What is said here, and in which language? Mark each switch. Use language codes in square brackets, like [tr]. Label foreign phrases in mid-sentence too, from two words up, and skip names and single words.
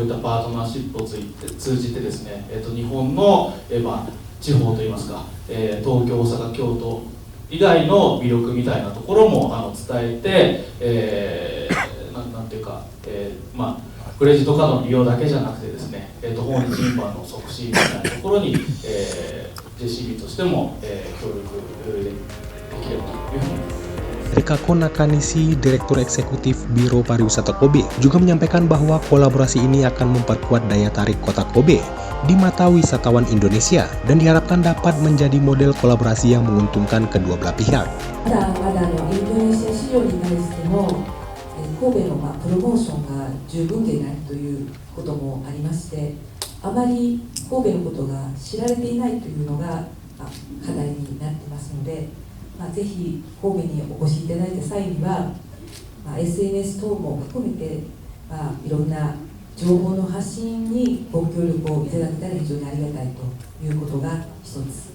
[ja] ったパートナーシップを通じてですね、日本の、地方といいますか、東京、大阪、京都以外の魅力みたいなところも伝えて、なんていうか、クレジットカードの利用だけじゃなくてですね、訪日インバウンドの促進みたいなところに、JCB としても、協力できればというふうに思います。 [id] Rikako Nakanishi, Direktur Eksekutif Biro Pariwisata Kobe, juga menyampaikan bahwa kolaborasi ini akan memperkuat daya tarik kota Kobe di mata wisatawan Indonesia dan diharapkan dapat menjadi model kolaborasi yang menguntungkan kedua belah pihak. [ja] まだインドネシア市場に対しての神戸のプロモーションが十分でないということもありまして、あまり神戸のことが知られていないというのが課題になっていますので、ぜひ神戸にお越しいただいた際には、SNS 等も含めて、いろんな情報の発信にご協力をいただけたら非常にありがたいということが一つ。